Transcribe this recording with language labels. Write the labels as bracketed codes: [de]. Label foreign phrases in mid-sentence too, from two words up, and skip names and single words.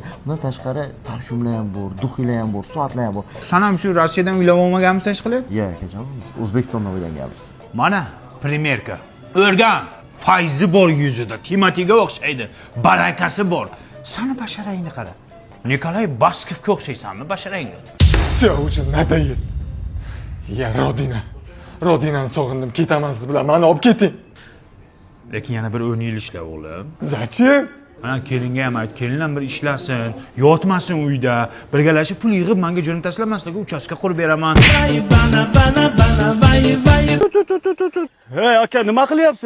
[uz] Bundan tashqari parfyumlar ham bor, duxiylar ham bor, soatlar ham bor. Sen ham shu Rossiyadan uylab olmaganmisan hech qilib? Yo'q akajon, biz O'zbekistondan uylanganmiz. Mana primerka. O'rgan. Fayzi bor yuzida, Timotiga o'xshaydi. Barakasi bor. Sani basharangni qara. Nikolay Baskovga o'xshaysanmi basharangni? [ru] Все уже надоел. Я Родина. [uz] Rodinani sog'indim. Ketaman siz bilan. Meni olib keting. Lekin yana bir 10 yil ishla o'g'lim. [ru] Zachем? [uz] Mana kelinga ham ayt, kelin ham bir ishlasin, yotmasin uyda, birgalashib pul yig'ib menga jo'nab tashlamasligi, uchastka qurib beraman. Hey aka, nima qilyapsiz?